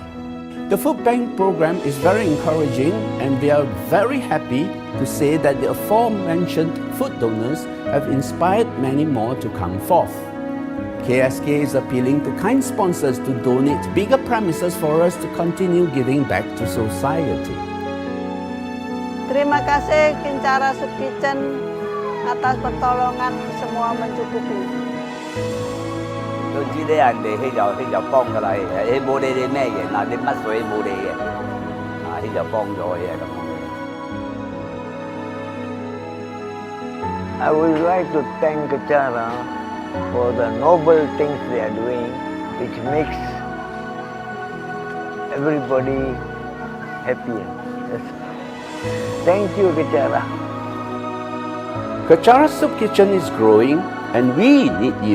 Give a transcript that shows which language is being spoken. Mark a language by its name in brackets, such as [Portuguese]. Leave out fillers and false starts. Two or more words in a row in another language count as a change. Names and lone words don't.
[English] The food bank program is very encouraging, and we are very happy to say that the aforementioned food donors have inspired many more to come forth. KSK is appealing to kind sponsors to donate bigger premises for us to continue giving back to society. [Malay] Terima kasih Kechara Soup Kitchen atas pertolongan semua mencukupi. [Cantonese] 總之啲人哋佢就幫㗎啦，佢冇理你咩嘢，嗱你乜水冇理嘅，佢就幫咗佢咁。 [English] I would like to thank Kechara for the noble things they are doing, which makes everybody happier. Thank you, Kechara. Kechara Soup Kitchen is growing, and we need you.